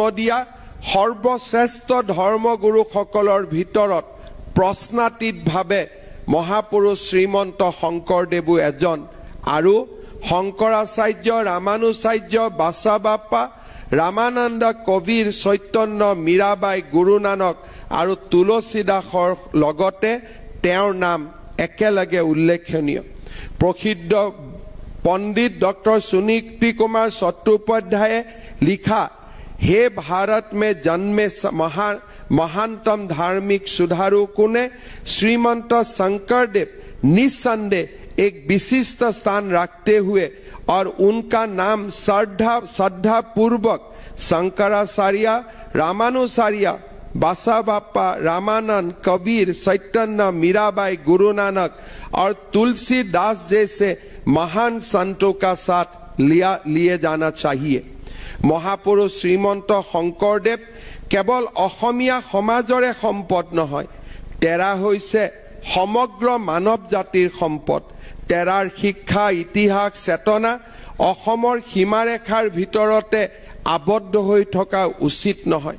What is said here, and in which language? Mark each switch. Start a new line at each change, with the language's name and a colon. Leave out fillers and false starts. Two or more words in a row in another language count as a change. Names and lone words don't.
Assamese: দিয়া সৰ্বশ্ৰেষ্ঠ ধৰ্মগুৰুসকলৰ ভিতৰত প্ৰশ্নাতীতভাৱে মহাপুৰুষ শ্ৰীমন্ত শংকৰদেৱো এজন আৰু শংকৰাচাৰ্য, ৰামানুচাৰ্য, বাচাবাপ্পা, ৰামানন্দ, কবিৰ, চৈতন্য, মীৰাবাই, গুৰু নানক আৰু তুলসী দাসৰ লগতে তেওঁৰ নাম একেলগে উল্লেখনীয়। প্ৰসিদ্ধ পণ্ডিত ডক্টৰ সুনীতি কুমাৰ চট্টোপাধ্যায়ে লিখা
Hindi: हे भारत में जन्मे महानतम धार्मिक सुधारू ने श्रीमंत शंकरदेव निस्संदेह एक विशिष्ट स्थान रखते हुए और उनका नाम श्रद्धा पूर्वक शंकराचार्य, रामानुचार्य, बासाबाप्पा, रामानंद, कबीर, चैतन्य, मीराबाई, गुरु नानक और तुलसी दास जैसे महान संतों का साथ लिए जाना चाहिए।
Assamese: মহাপুৰুষ শ্ৰীমন্ত শংকৰদেৱ কেৱল অসমীয়া সমাজৰে সম্পদ নহয়, তেৰা হৈছে সমগ্ৰ মানৱ জাতিৰ সম্পদ। তেৰাৰ শিক্ষা, ইতিহাস, চেতনা অসমৰ সীমাৰেখাৰ ভিতৰতে আবদ্ধ হৈ থকা উচিত নহয়।